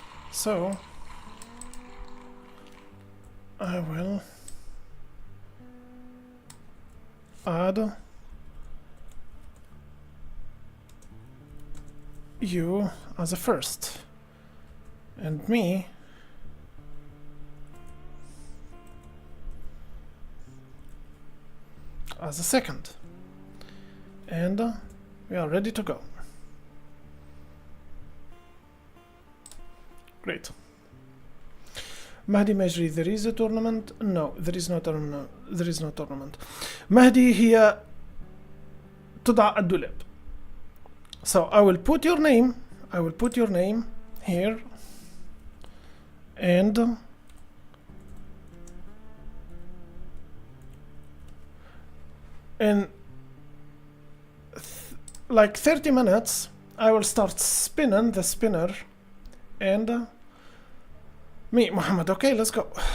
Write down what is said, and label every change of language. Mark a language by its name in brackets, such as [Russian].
[English] So, I will add you as a first and me as a second, and we are ready to go. Great. Mahdi Majri, there is a tournament? No, there is no tournament. There is no tournament. [Arabic] Mahdi هي تضع الدولاب. [English] So I will put your name. I will put your name here, and in like 30 minutes I will start spinning the spinner and meet Muhammad. Okay, let's go.